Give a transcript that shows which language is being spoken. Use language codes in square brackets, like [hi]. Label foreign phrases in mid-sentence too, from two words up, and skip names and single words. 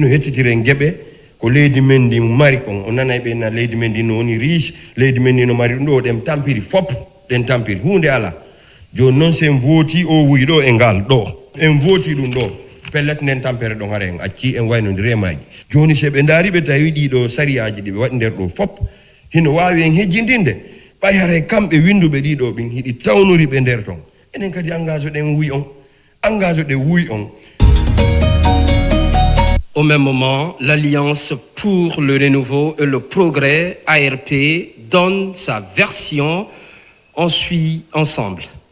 [ff] no hettitiren gueɓe ko leydi men ndi mari kon o nanay ɓe na leydi men ndi no woni riche leydi men ndi no mari ɗum ɗo ɗen tampiri fop ɗen tampiri hunde ala joni noon sen vooti o wuyi ɗo e ngal ɗo en vooti ɗum ɗo pellet nden tampere ɗon hara en acci en waynodiri e maji joni se ɓe daari ɓe tawi ɗiɗo sariyaji ɗi ɓe waɗi nder ɗo fop hino wawi en hejjindinde ɓay haray kamɓe winduɓe ɗiɗo ɓin hiɗi tawnori ɓe nder ton enen kadi engage ɗen wuyi on engage ɗe wuyi on. [fr] Au même moment, l'Alliance pour le renouveau et le progrès, ARP, donne sa version. On suit ensemble.